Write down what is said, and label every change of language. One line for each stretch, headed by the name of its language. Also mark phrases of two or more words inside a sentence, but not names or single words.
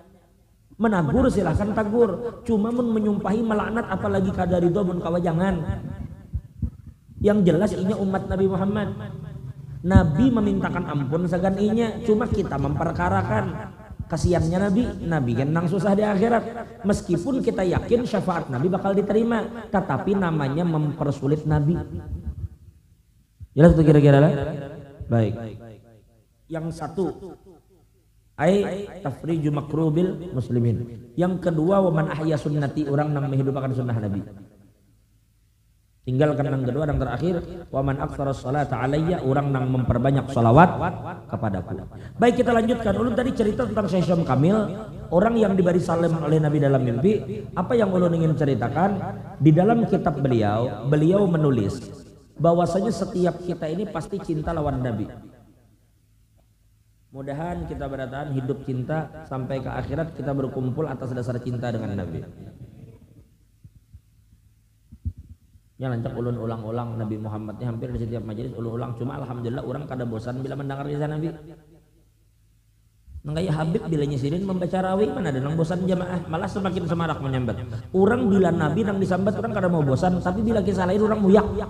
Banjar: Menagur silahkan tagur, cuma menyumpahi melaknat apalagi kada ridho mun kawajangan. Yang jelas inya umat Nabi Muhammad. Nabi memintakan ampun sagan inya, cuma kita memperkarakan. Kasiannya Nabi kan nang susah di akhirat. Meskipun kita yakin syafaat Nabi bakal diterima, tetapi namanya mempersulit Nabi. Jelas itu kira-kira lah. Baik. Yang satu
Arabic: تفريج مكروب المسلمين.
Banjar: Yang kedua
Arabic: ومن أحيا سنتي,
Banjar: orang yang menghidupkan sunnah Nabi. Tinggalkan yang kedua dan terakhir
Arabic: ومن أكثر الصلاة علي,
Banjar: orang yang memperbanyak sholawat kepadaku. Baik kita lanjutkan. Ulun tadi cerita tentang Syekh Syam Kamil, orang yang diberi salam oleh Nabi dalam mimpi. Apa yang ulun ingin ceritakan, di dalam kitab beliau menulis bahwasanya setiap kita ini pasti cinta lawan Nabi. Mudahan kita bertahan hidup cinta sampai ke akhirat, kita berkumpul atas dasar cinta dengan Nabi. Ya lancak ulun ulang-ulang Nabi Muhammadnya hampir di setiap majelis ulun ulang. Cuma alhamdulillah orang kada bosan bila mendengar kisah Nabi. Nangkaya Habib bila nyisirin membaca rawi mana ada nang bosan jamaah, malah semakin semarak menyambat. Orang bila Nabi nang disambat orang kada mau bosan, tapi bila kisah lain orang muyak.